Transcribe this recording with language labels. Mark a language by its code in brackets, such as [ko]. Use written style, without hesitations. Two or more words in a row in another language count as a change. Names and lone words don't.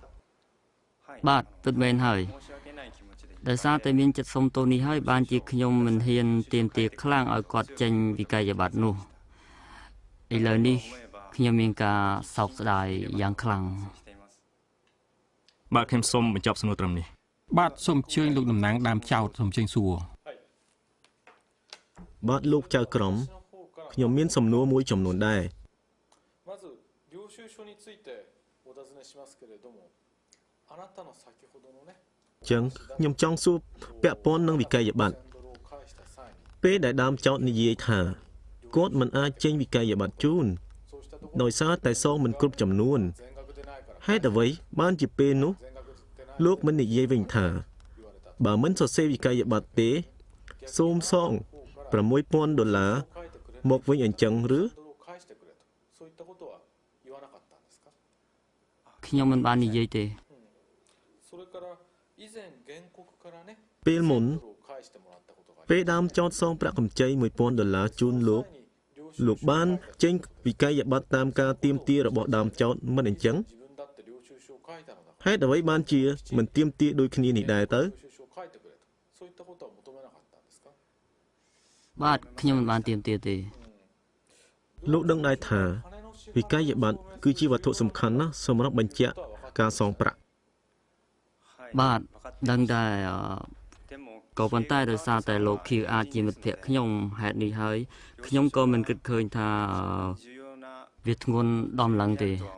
[km] បាទពិតមែនហើយដោយសារតែមានចិត្តសុំទោសនេះហើយបានជាខ្ញុំមិនហ៊ានទាមទារខ្លាំងឲ្យគាត់ចេញវិក័យប័ត្រនោះឥឡូវនេះខ្ញុំមានការសោកស្ដាយយ៉ាងខ្លាំង បាទខ្ញុំសូមបញ្ចប់សំណួរត្រឹមនេះ បាទសូមអញ្ជើញលោកតំណាងដើមចោតសូមអញ្ជើញសួរ បាទលោកចៅក្រមខ្ញុំមានសំណួរមួយចំនួនដែរ [ja] まず領収書についてお尋ねしますけれどもあなたの先ほどのね [km] ចឹងខ្ញុំចង់សួរពាក់ព័ន្ធនឹងវិក័យប័ត្រ [ja] 1000 ドルを返した際に [km] ពេលដែលដើមចោតនិយាយថាគាត់មិនអាចចេញវិក័យប័ត្រជូន [ja] そうしたところ [km] ដោយសារតែសងមិនគ្រប់ចំនួន [ja] 全額でないから [km] ហេតុអ្វីបានជាពេលនោះ [ja] 全額でない [km] លោកមិននិយាយវិញថា [ja] 言われた [km] បើមិនសរសេរវិក័យប័ត្រទេសូមសង$6000 [ja] 書いてくれる [km] មកវិញអញ្ចឹងឬ [ja] ドルを返してくれとそういったことは言わなかったんですか [km] ខ្ញុំមិនបាននិយាយទេ [ja] それから以前原告からね [km] ពេលមុន [ja] ドルを返してもらったことがあり [km] ពេលដើមចោតសងប្រាក់កម្ចី$1000ជូនលោក [ja] 領収 [km] លោកបានចេញវិក័យប័ត្រតាមការទាមទាររបស់ដើមចោតមិនអញ្ចឹង [ja] 自分だって領収書を書いたのだから [km] ហេតុអ្វីបានជាមិនទាមទារដូចគ្នានេះដែរទៅ [ja] 領収書を書いてくれとそういったことは求めなかったんですか [km] បាទខ្ញុំមិនបានទាមទារទេ លោកដឹងដែរថាវិក័យប័ត្រគឺជាវត្ថុសំខាន់ណាស់សម្រាប់បញ្ជាក់ការសងប្រាក់ បាទដឹងដែរក៏ប៉ុន្តែដោយសារតែលោកខៀវអាចជាមិត្តភក្តិខ្ញុំហេតុនេះហើយខ្ញុំក៏មិនគិតឃើញថាវាធ្ងន់ដំឡើងទេ